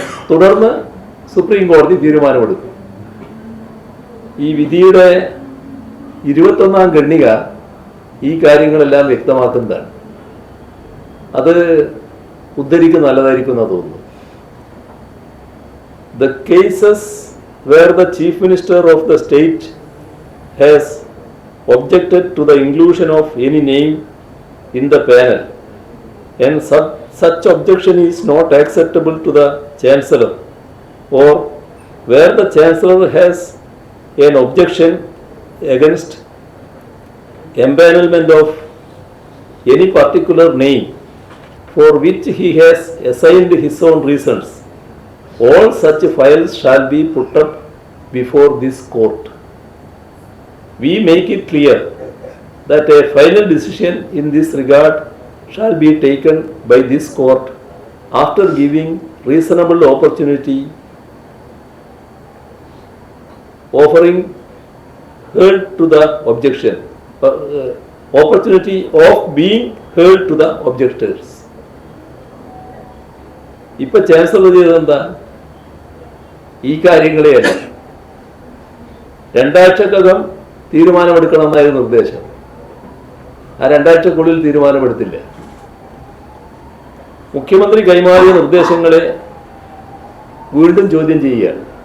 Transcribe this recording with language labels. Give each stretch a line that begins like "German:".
Malayalam: തുടർന്ന് സുപ്രീം കോടതി തീരുമാനമെടുക്കും. ഈ വിധിയുടെ 21ാം ഖണ്ഡിക ഈ കാര്യങ്ങളെല്ലാം വ്യക്തമാക്കുന്നതാണ്. അത് ഉദ്ധരിക്കുന്ന നല്ലതായിരിക്കും എന്ന് തോന്നുന്നു.
English: The cases where the Chief Minister of the state has objected to the inclusion of any name in the panel and such objection is not acceptable to the Chancellor, or where the Chancellor has an objection against empanelment of any particular name for which he has assigned his own reasons, all such files shall be put up before this court. We make it clear that a final decision in this regard shall be taken by this court after giving reasonable opportunity, offering heard to the objection, opportunity of being heard to the objectors.
Malayalam: ഇപ്പൊ chancellor ചെയ്തെന്താ? ഈ കാര്യങ്ങളെയല്ല, 2 ആഴ്ചക്കകം തീരുമാനമെടുക്കണമെന്നായിരുന്നു നിർദ്ദേശം. ആ 2 ആഴ്ചക്കുള്ളിൽ തീരുമാനമെടുത്തില്ല. മുഖ്യമന്ത്രി കൈമാറിയ നിർദ്ദേശങ്ങളെ വീണ്ടും ചോദ്യം ചെയ്യുകയാണ്.